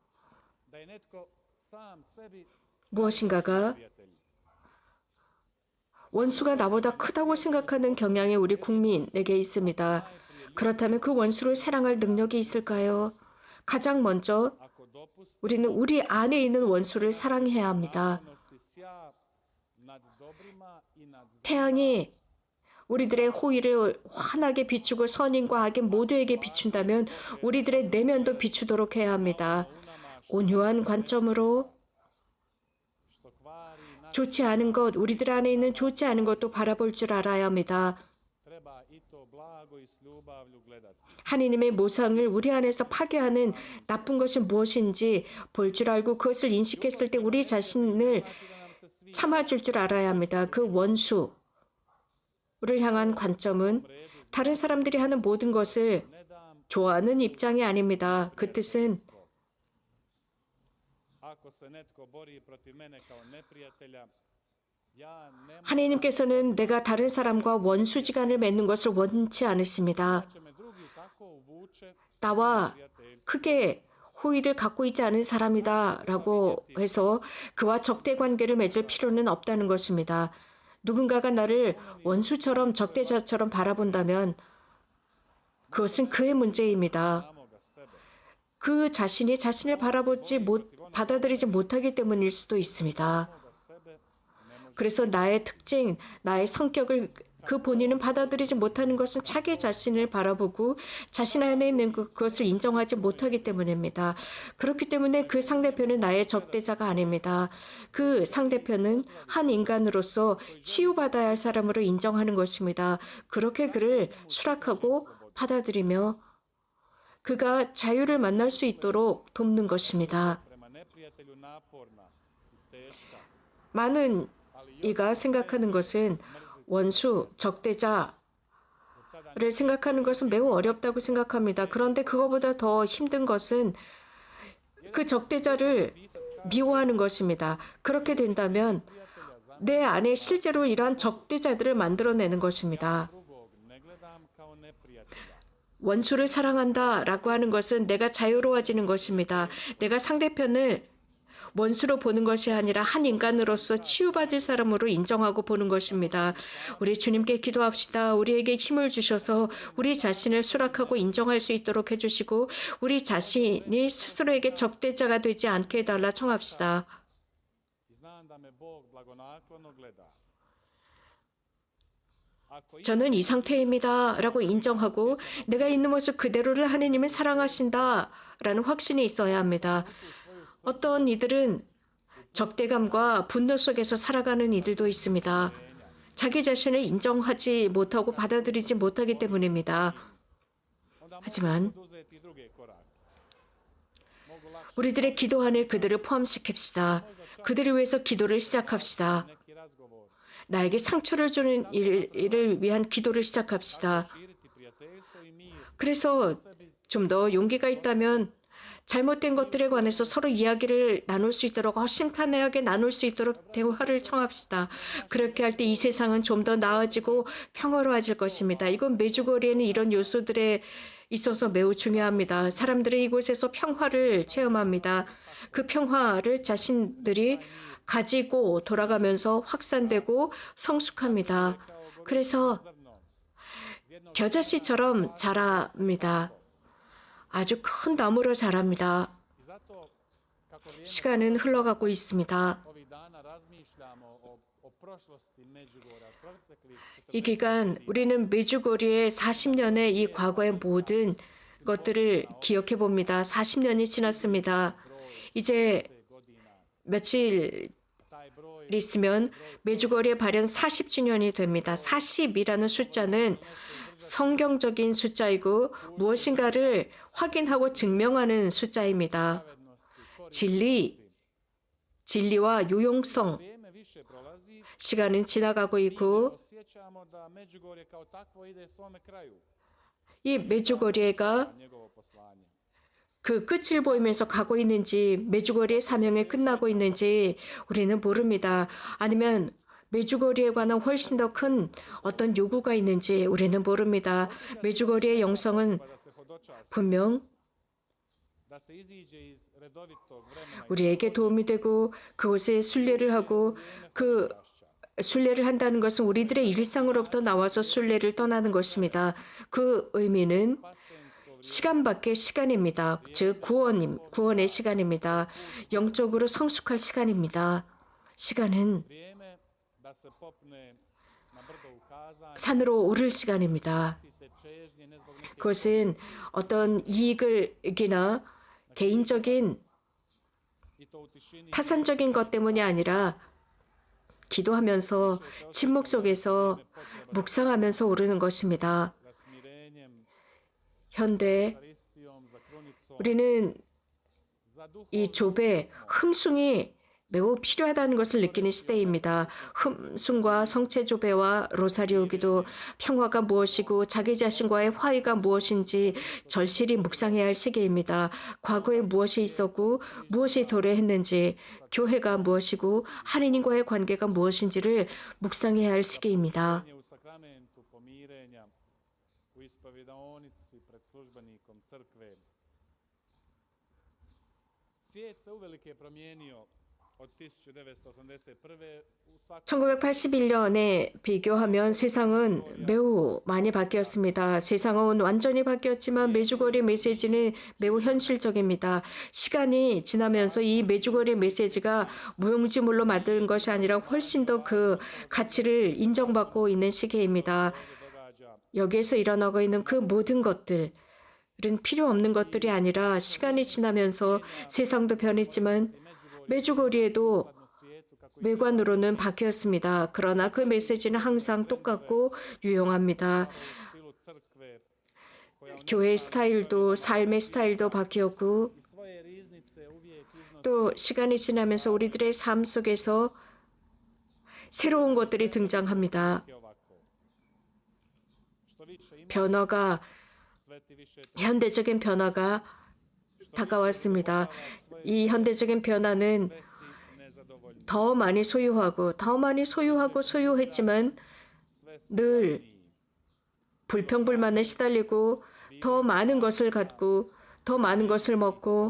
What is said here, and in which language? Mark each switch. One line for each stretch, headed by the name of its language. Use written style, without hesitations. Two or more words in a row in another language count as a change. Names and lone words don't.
Korean: 무엇인가가 원수가 나보다 크다고 생각하는 경향이 우리 국민에게 있습니다. 그렇다면 그 원수를 사랑할 능력이 있을까요? 가장 먼저 우리는 우리 안에 있는 원수를 사랑해야 합니다.
Croatian: nad dobrima i nad
Korean: 태양이 우리들의 호의를 환하게 비추고 선인과 악인 모두에게 비춘다면 우리들의 내면도 비추도록 해야 합니다. 온유한 관점으로
Croatian: što kvari naš
Korean: 좋지 않은 것, 우리들 안에 있는 좋지 않은 것도 바라볼 줄 알아야 합니다.
Croatian: treba i to blago i s ljubavlju gledati.
Korean: 하느님의 모상을 우리 안에서 파괴하는 나쁜 것이 무엇인지 볼 줄 알고 그것을 인식했을 때 우리 자신을
Croatian: Znači da nam se svi
Korean: 참아줄 줄 알아야 합니다. 그 원수를 향한 관점은 다른 사람들이 하는 모든 것을
Croatian: ne dam
Korean: 좋아하는 입장이 아닙니다. 그 뜻은
Croatian: ako se netko bori protiv mene kao neprijatelja, ja ne
Korean: 하나님께서는 내가 다른 사람과 원수지간을 맺는 것을 원치 않으십니다.
Croatian: će me drugi tako uvuče
Korean: 나와
Croatian: prijateljstvo.
Korean: 크게 호의를 갖고 있지 않은 사람이다라고 해서 그와 적대 관계를 맺을 필요는 없다는 것입니다. 누군가가 나를 원수처럼 적대자처럼 바라본다면 그것은 그의 문제입니다.
Croatian: samoga sebe.
Korean: 그 자신이 자신을 받아들이지 못하기 때문일 수도 있습니다.
Croatian: Samoga sebe ne može.
Korean: 그래서 나의 특징, 나의 성격을 그 본인은 받아들이지 못하는 것은 자기 자신을 바라보고 자신 안에 있는 그것을 인정하지 못하기 때문입니다. 그렇기 때문에 그 상대편은 나의 적대자가 아닙니다. 그 상대편은 한 인간으로서 치유받아야 할 사람으로 인정하는 것입니다. 그렇게 그를 수락하고 받아들이며 그가 자유를 만날 수 있도록 돕는 것입니다.
Croatian: Prema neprijatelju naporna i teška.
Korean: 많은 이가 생각하는 것은 원수, 적대자를 생각하는 것은 매우 어렵다고 생각합니다. 그런데 그거보다 더 힘든 것은 그 적대자를 미워하는 것입니다. 그렇게 된다면 내 안에 실제로 이러한 적대자들을 만들어내는 것입니다.
Croatian: Drugog ne gledam kao neprijatelja.
Korean: 원수를 사랑한다라고 하는 것은 내가 자유로워지는 것입니다. 내가 상대편을 원수로 보는 것이 아니라 한 인간으로서 치유받을 사람으로 인정하고 보는 것입니다. 우리 주님께 기도합시다. 우리에게 힘을 주셔서 우리 자신을 수락하고 인정할 수 있도록 해주시고 우리 자신이 스스로에게 적대자가 되지 않게 해달라 청합시다.
Croatian: I znam da me Bog blagonaklono gleda. Ako
Korean: 저는 이 상태입니다. 라고 인정하고 내가 있는 모습 그대로를 하느님은 사랑하신다. 라는 확신이 있어야 합니다. 어떤 이들은 적대감과 분노 속에서 살아가는 이들도 있습니다. 자기 자신을 인정하지 못하고 받아들이지 못하기 때문입니다.
Croatian: onda
Korean: 하지만
Croatian: poduzeti druge korake. Mogu lakše
Korean: 우리들의 기도 안에 그들을 포함시킵시다. 그들을 위해서 기도를 시작합시다.
Croatian: neki razgovor.
Korean: 나에게 상처를 주는 일을 위한 기도를 시작합시다.
Croatian: Širiti prijateljstvo i mir.
Korean: 그래서 좀 더 용기가 있다면 잘못된 것들에 관해서 서로 이야기를 나눌 수 있도록 훨씬 편하게 나눌 수 있도록 대화를 청합시다. 그렇게 할 때 이 세상은 좀 더 나아지고 평화로워질 것입니다. 이건 메주거리에는 이런 요소들에 있어서 매우 중요합니다. 사람들은 이곳에서 평화를 체험합니다. 그 평화를 자신들이 가지고 돌아가면서 확산되고 성숙합니다. 그래서 겨자씨처럼 자랍니다. 아주 큰 나무로 자랍니다.
Croatian: I zato kako vrijeme
Korean: 시간은 흘러가고 있습니다.
Croatian: ovih dana razmišljamo o prošlosti Međugorja, proteklih
Korean: 이 기간 우리는 메주고리의 40년의 이 과거의 모든 것들을 기억해 봅니다. 40년이 지났습니다. 이제
Croatian: 40 godina.
Korean: 며칠
Croatian: Taj broj
Korean: 있으면 메주거리의 발현 40주년이 됩니다. 40이라는 숫자는 성경적인 숫자이고 무엇인가를 확인하고 증명하는 숫자입니다.
Croatian: pravednosti,
Korean: 진리와 유용성,
Croatian: vrijeme više prolazi,
Korean: 시간은 지나가고 있고
Croatian: osjećamo da Međugorje kao takvo ide svome kraju.
Korean: 이 메주거리가
Croatian: Njegovo poslanje.
Korean: 그 끝을 보이면서 가고 있는지 메주거리의 사명이 끝나고 있는지 우리는 모릅니다. 아니면 메주거리에 관한 훨씬 더 큰 어떤 요구가 있는지 우리는 모릅니다. 메주거리의 영성은
Croatian: Pa da se hodočasti,
Korean: 분명
Croatian: da se iziđe iz redovitog vremena i
Korean: 우리에게 도움이 되고 그곳에 순례를 하고 그 순례를 한다는 것은 우리들의 일상으로부터 나와서 순례를 떠나는 것입니다. 그 의미는
Croatian: pasensko
Korean: 시간 밖의 시간입니다. 즉 구원의 시간입니다. 영적으로 성숙할 시간입니다. 시간은
Croatian: vrijeme da da se popne na brdo ukazanja,
Korean: 산으로 오를 시간입니다.
Croatian: te čežnje ne zbog neke
Korean: 그것은 어떤 이익이나 개인적인
Croatian: i to u tišini
Korean: 타산적인 것 때문이 아니라 기도하면서 침묵 속에서 묵상하면서 오르는 것입니다.
Croatian: za smirenjem,
Korean: 현대
Croatian: Euharistijom, za krunicom,
Korean: 우리는
Croatian: za duhom
Korean: 이 조배 흠숭이 매우 필요하다는 것을 느끼는 시대입니다. 흠숭과 성체 조배와 로사리오 기도, 평화가 무엇이고 자기 자신과의 화해가 무엇인지 절실히 묵상해야 할 시기입니다. 과거에 무엇이 있었고 무엇이 도래했는지, 교회가 무엇이고 하느님과의 관계가 무엇인지를 묵상해야 할 시기입니다.
Croatian: u sakramentu pomirenja, u ispovidaonici pred službenikom crkve. Svijet se uvelike promijenio od 1981. u svakom
Korean: 1981년에 비교하면 세상은 매우 많이 바뀌었습니다. 세상은 완전히 바뀌었지만 메주거리 메시지는 매우 현실적입니다. 시간이 지나면서 이 메주거리 메시지가 무용지물로 만든 것이 아니라 훨씬 더 그 가치를 인정받고 있는 시기입니다.
Croatian: događa
Korean: 여기에서 일어나고 있는 그 모든 것들은 필요 없는 것들이 아니라 시간이 지나면서 세상도 변했지만 메주거리에도
Croatian: u svijetu kako
Korean: 외관으로는 바뀌었습니다. 그러나 그 메시지는 항상 똑같고 유용합니다.
Croatian: u stilu crkve koja u
Korean: 교회 스타일도 삶의 스타일도 바뀌었고
Croatian: svoje riznice uvijek iznosi
Korean: 또 시간이 지나면서 우리들의 삶 속에서 새로운 것들이 등장합니다.
Croatian: ovako. Što više ima,
Korean: 변화가
Croatian: sveti više
Korean: 현대적인 변화가 다가왔습니다. 이 현대적인 변화는
Croatian: si nezadovoljni,
Korean: 더 많이 소유하고 소유했지만
Croatian: sve si
Korean: 늘 불평불만에 시달리고 더 많은 것을 갖고 더 많은 것을 먹고